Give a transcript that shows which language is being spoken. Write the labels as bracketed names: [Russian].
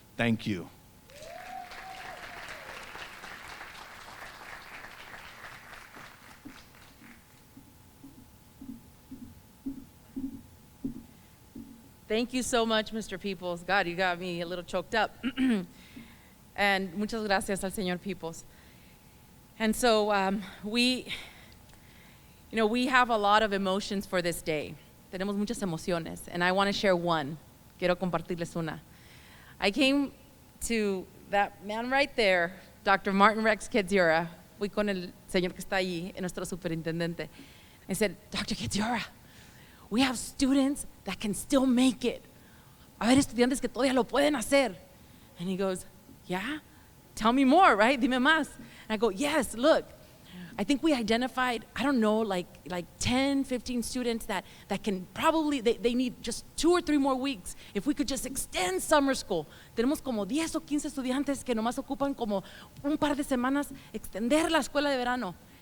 [English] Thank you. Thank you so much, Mr. Peoples. God, you got me a little choked up. [Spanish] And muchas gracias al Señor Peoples. [English] And so we have a lot of emotions for this day. [Spanish] Tenemos muchas emociones, [English] and I want to share one. [Spanish] Quiero compartirles una. [English] I came to that man right there, Dr. Martin Rex Ketziora. [Spanish] Fui con el señor que está allí, nuestro superintendente. [English] I said, Dr. Ketziora, we have students that can still make it. [Spanish] A ver, estudiantes que todavía lo pueden hacer. [English] And he goes, yeah? Tell me more, right? [Spanish] Dime más. [English] And I go, yes, look. I think we identified, I don't know, like 10, 15 students that can probably, they need just 2 or 3 more weeks. If we could just extend summer school. [Spanish] Tenemos como 10 o 15 estudiantes que nomás ocupan como un par de semanas extender la escuela de verano.